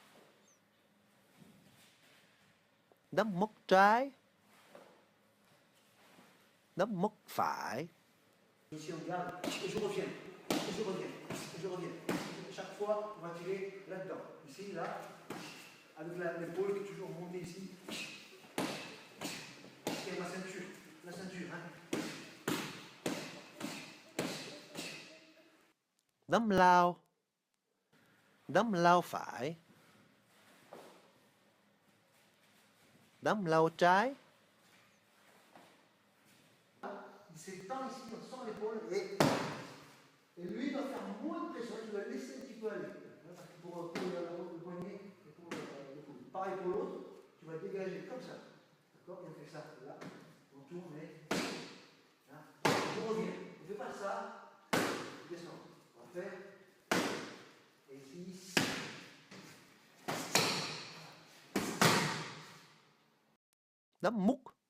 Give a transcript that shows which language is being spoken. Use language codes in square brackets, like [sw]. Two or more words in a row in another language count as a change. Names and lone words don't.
[vi] Đấm móc trái. Đấm móc phải. [fr] Ici on garde, et je reviens, et je reviens, et je reviens. Chaque fois, on va tirer là-dedans. Ici, là, avec l'épaule qui est toujours montée ici. Et la ceinture, hein. [vi] Đấm lao. Đấm lao phải. Đấm lao trái. [fr] Il s'étend ici, on sent l'épaule et lui il va faire moins de pression, tu vas laisser un petit peu aller. Parce que pour le poignet et pour le coude. Pareil pour l'autre, tu vas dégager comme ça. D'accord? Il fait ça là, on tourne et là, on revient. On ne fait pas ça, on descend. On va faire et ici. [vi] Đấm múc.